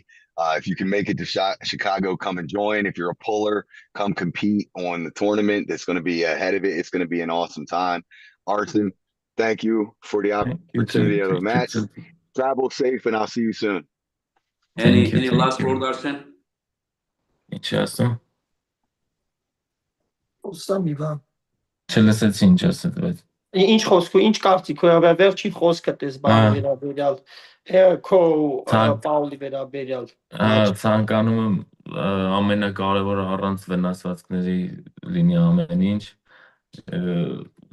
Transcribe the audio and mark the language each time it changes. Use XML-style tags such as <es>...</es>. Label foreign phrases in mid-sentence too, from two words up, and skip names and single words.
<en>If you can make it to Chicago, come and join. If you're a puller, come compete on the tournament that's going to be ahead of it. It's going to be an awesome time. Arsen, thank you for the opportunity of the match. Travel safe, and I'll see you soon. Any last word, Arsen?</en> <hy>Չլսեցի ինչ ասեց, Ինչ խոսքը, ինչ կարծիք է, վերջին խոսքը դες բանը վերաբերյալ քո Պաուլի վերաբերյալ։ Ցանկանում եմ ամենակարևորը առանց վնասվածքների լինի ամեն ինչ, շատ մեծ պատիվ</hy>